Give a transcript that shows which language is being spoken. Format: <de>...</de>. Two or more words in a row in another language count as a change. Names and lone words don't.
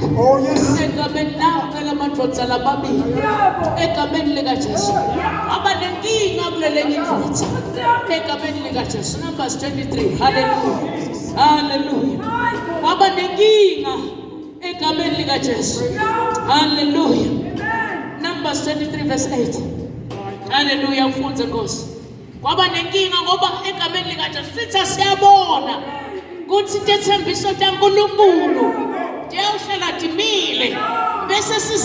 <en>Oh yes.</en> <ss>Egameni lakhe lamadvodza lababili. Egameni likaJesu. Abanenkinga kulelenye indvodza. Egameni likaJesu. Numbers 23. Hallelujah. Hallelujah. Abanenkinga egameni likaJesu. Hallelujah. Numbers 23 verse 8. Hallelujah. Mfunze Nkosi. Kwaba nenkinga ngoba egameni likaJesu sithi siyabona ukuthi tethembiso taNkulunkulu tiyawuhlala timile bese</ss>